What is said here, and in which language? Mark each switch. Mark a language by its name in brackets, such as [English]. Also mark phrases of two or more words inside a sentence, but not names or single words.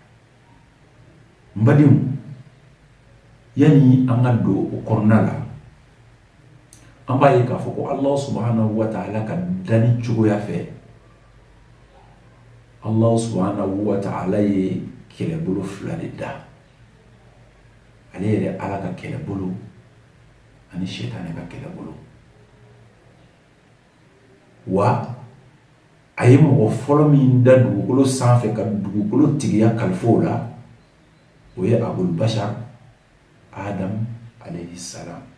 [Bambara] n badenw yani an ka don o kɔnɔna la an b'a ye k'a fɔ ko [Arabic] الله سبحانه وتعالى [Bambara] ka danni cogoya fɛ [Arabic] الله سبحانه وتعالى [Bambara] ye kɛlɛbolo 2 de da ale yɛrɛ Ala ka kɛlɛbolo ani shetani ka kɛlɛbolo wa a ye mɔgɔ fɔlɔ min da dugukolo sanfɛ ka dugukolo tigiya kalifa o la o ye Abul Bashar Adam [Arabic] عليه السلام